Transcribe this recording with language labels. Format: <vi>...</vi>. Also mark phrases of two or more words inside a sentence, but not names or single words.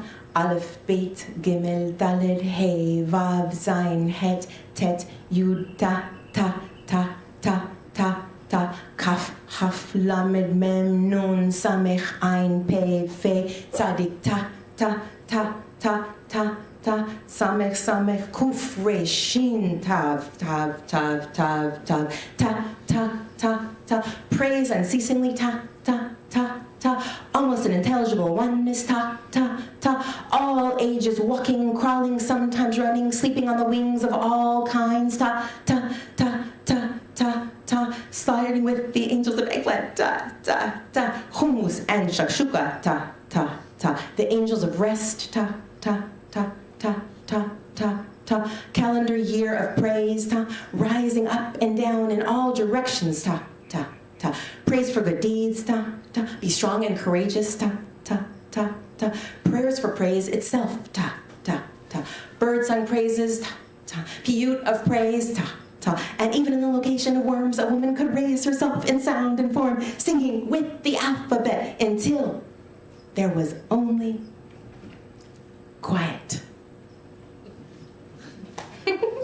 <he>אלף, בית, גימל, דלת, הא, וו, זין, חית, טית, יוד, Ta, Ta, Ta, Ta, Ta, Ta, כף, כף, למד, מם, נון, סמך, עין, פא, פא, צדיק, Ta, Ta, Ta, Ta, Ta, Ta, סמך, סמך, קוף, ריש, שין, תו, תו, תו, תו, תו, Ta, Ta, Ta, Ta,</he> <en>praise unceasingly, Ta, Ta, Ta, Ta, almost an intelligible oneness, Ta, Ta, Ta, all ages walking, crawling, sometimes running, sleeping on the wings of all kinds, Ta, Ta, Ta, Ta, Ta, Ta, sliding with the angels of eggplant, Ta, Ta, Ta, hummus and shakshuka, Ta, Ta, Ta, the angels of rest, Ta, Ta, Ta, Ta, Ta, Ta, Ta, calendar year of praise, Ta, rising up and down in all directions, Ta, Ta, Ta, praise for good deeds, Ta, Ta, be strong and courageous, Ta, Ta, Ta, Ta, prayers for praise itself, Ta, Ta, Ta, bird-sung praises, Ta, Ta, piyut of praise, Ta, Ta, and even in the location of Worms, a woman could raise herself in sound and form, singing with the alphabet until there was only quiet.</en>